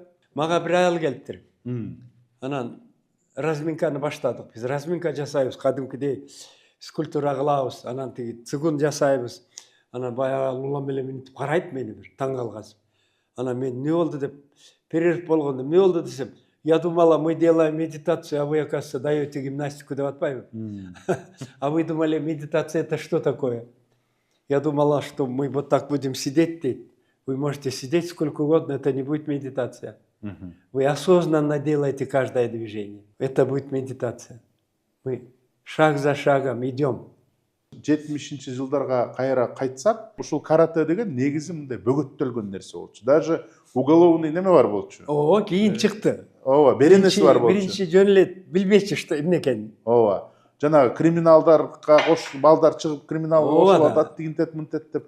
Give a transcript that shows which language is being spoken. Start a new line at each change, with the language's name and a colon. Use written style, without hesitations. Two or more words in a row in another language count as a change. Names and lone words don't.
Kyrgyz: Мага бир аял келиптир. Анан разминканы баштадык. Биз разминка жасайбыз, кадимкидей скульптура кылабыз, анан тиги цигун жасайбыз. Анан баягы улам эле мынтип карайт мени бир таң калгансып. Анан мен эмне болду деп перерыв болгондо эмне болду десем,
Russian: я думала, мы делаем медитацию, а вы, оказывается, даете гимнастику
Kyrgyz: деп атпайбы?
Russian: А вы думали, медитация это что такое? Я думала, что мы вот так будем сидеть, deyт. Вы можете сидеть сколько угодно, это не будет медитация. Вы осознанно делаете каждое движение. Это будет медитация. Мы шаг за шагом идем.
Kyrgyz: 70-жылдарга кайра кайтсак, ушул карате деген негизи мындай бөгөттөлгөн нерсе болчу.
Russian: Даже уголовный
Kyrgyz: неме бар болчу. Ооба, кийин чыкты. Ооба, беренеси бар болчу. Биринчи жөн эле билбечи что эмне экенин. Ооба. Жана криминалдарга кош балдар чыгып криминал кошуп атат, тигинтет мынтет деп.